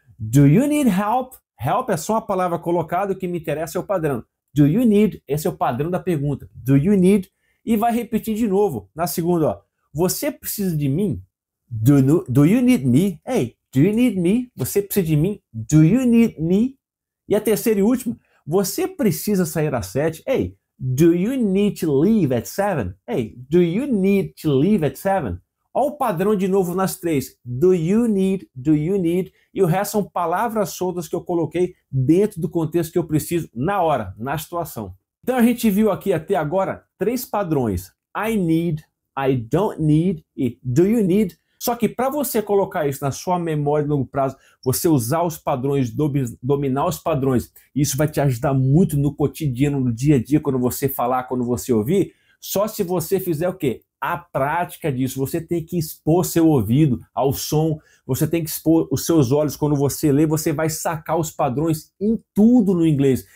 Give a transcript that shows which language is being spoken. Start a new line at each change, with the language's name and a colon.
English: Do you need help?
Portuguese: Help é só uma palavra colocada, o que me interessa é o padrão.
English: Do you need?
Portuguese: Esse é o padrão da pergunta.
English: Do you need?
Portuguese: E vai repetir de novo. Na segunda, ó, você precisa de mim?
English: Do you need me? Hey, do you need me?
Portuguese: Você precisa de mim?
English: Do you need me?
Portuguese: E a terceira e última, você precisa sair às 7?
English: Hey, do you need to leave at 7? Hey, do you need to leave at 7?
Portuguese: Olha o padrão de novo nas 3.
English: Do you need,
Portuguese: e o resto são palavras soltas que eu coloquei dentro do contexto que eu preciso na hora, na situação. Então a gente viu aqui até agora 3 padrões.
English: I need, I don't need e do you need.
Portuguese: Só que para você colocar isso na sua memória de longo prazo, você usar os padrões, dominar os padrões, isso vai te ajudar muito no cotidiano, no dia a dia, quando você falar, quando você ouvir, só se você fizer o quê? A prática disso. Você tem que expor seu ouvido ao som, você tem que expor os seus olhos quando você lê, você vai sacar os padrões em tudo no inglês.